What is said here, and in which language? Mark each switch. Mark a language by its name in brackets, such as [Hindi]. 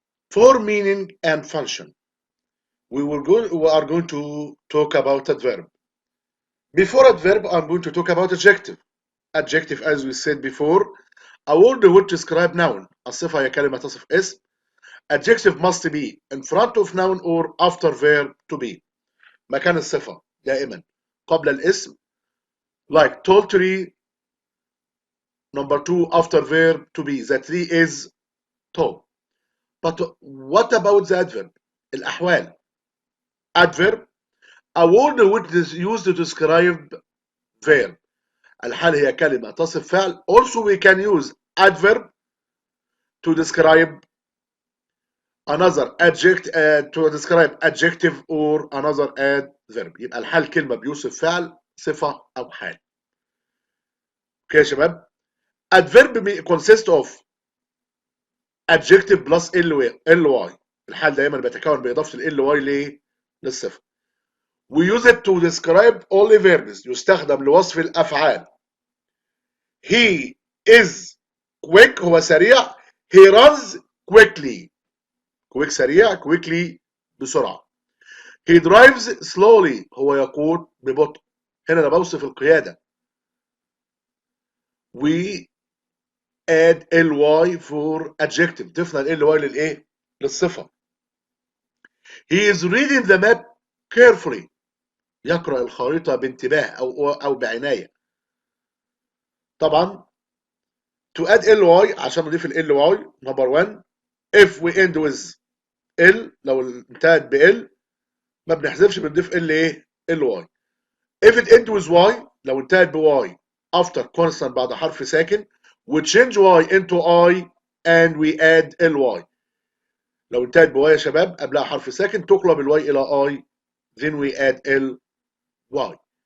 [English] For meaning and function, we are going to talk about adverb. Before adverb, I'm going to talk about adjective. Adjective, as we said before, a word which describe noun. [Arabic] الصفة هي كلمة تصف اسم. [English] Adjective must be in front of noun or after verb to be. [Arabic] مكان الصفة دائما قبل الاسم. [English] Like tall tree. Number 2, after verb to be. The tree is tall. But what about the adverb? [Arabic] الأحوال. [English] Adverb, a word which is used to describe verb. [Arabic] الحال هي كلمة تصف فعل. [English] Also we can use adverb to describe another to describe adjective or another adverb. [Arabic] يبقى الحال كلمة بيوصف فعل صفة أو حال. اوكي يا شباب. [English] Adverb consists of adjective plus ly. [Arabic] الحال دايما بيتكون بإضافة ly للصفة. [English] We use it to describe only verbs. [Arabic] يستخدم لوصف الأفعال. [English] He is quick. [Arabic] هو سريع. [English] He runs quickly. quick سريع. quickly بسرعة. He drives slowly. [Arabic] هو يقود ببطء. هنا أنا بوصف القيادة. [English] We add ly for adjective. [Arabic] ضفنا ly للإيه؟ للصفة. [English] He is reading the map carefully. [Arabic] يقرأ الخريطة بانتباه أو بعناية. طبعا [English] to add ly [Arabic] عشان نضيف [English] ly number 1 if we end with [Arabic] لو انتهت ب ما بنحذفش بنضيف ايه [English] ly. if it end with y [Arabic] لو انتهت ب [English] y after constant [Arabic] بعد حرف ساكن [English] we change y into I and we add ly. [Arabic] لو انتهت ب y يا شباب قبلها حرف ساكن تقلب ال y إلى I [English] then we add ly.